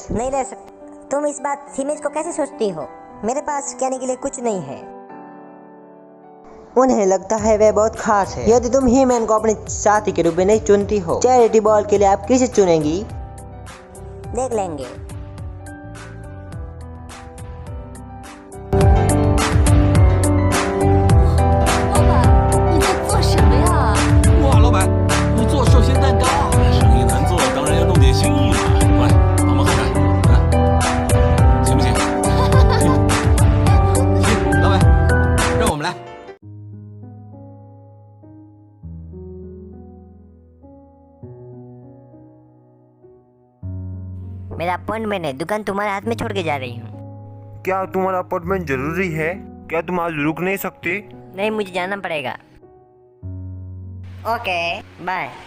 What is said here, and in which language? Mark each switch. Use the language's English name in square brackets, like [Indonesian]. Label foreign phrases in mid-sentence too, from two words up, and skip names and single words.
[Hindi] नहीं ले सकते। तुम इस बात थीमेज को कैसे सोचती हो? मेरे पास कहने के लिए कुछ नहीं है। उन्हें लगता है वह बहुत खास है। यदि तुम ही मैन को अपने साथी के रूप में नहीं चुनती हो, [English] charity ball [Hindi] के लिए आप किसे चुनेंगी? देख लेंगे। [Chinese] 老板，你在做什么呀？哇，老板，你做寿仙蛋糕，生意难做，当然要弄点新意嘛。过来，帮忙喝茶，行不行？行，老板，让我们来。 [Hindi] मेरा अपॉइंटमेंट है। दुकान तुम्हारे हाथ में छोड़ के जा रही हूँ। क्या तुम्हारा अपॉइंटमेंट जरूरी है? क्या तुम आज रुक नहीं सकते? नहीं, मुझे जाना पड़ेगा। [English] okay, bye.